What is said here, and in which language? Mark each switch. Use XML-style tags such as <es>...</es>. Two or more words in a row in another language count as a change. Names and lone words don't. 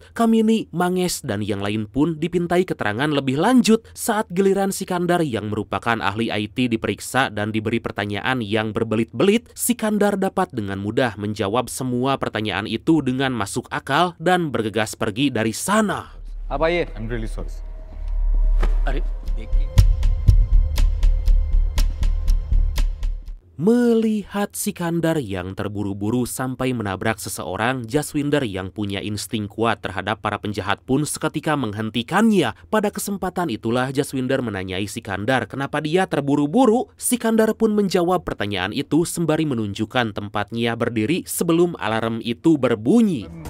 <id>Kamini, Mangesh, dan yang lain pun dipintai keterangan lebih lanjut. Saat giliran Sikandar yang merupakan ahli IT diperiksa dan diberi pertanyaan yang berbelit-belit, Sikandar dapat dengan mudah menjawab semua pertanyaan itu dengan masuk akal dan bergegas pergi dari sana.</id> <hi>Ab आइए,</hi> <en>I'm really sorry.</en> <hi>Are,</hi> <id>Melihat Sikandar yang terburu-buru sampai menabrak seseorang, Jaswinder yang punya insting kuat terhadap para penjahat pun seketika menghentikannya. Pada kesempatan itulah Jaswinder menanyai Sikandar kenapa dia terburu-buru. Sikandar pun menjawab pertanyaan itu sembari menunjukkan tempatnya berdiri sebelum alarm itu berbunyi.</id>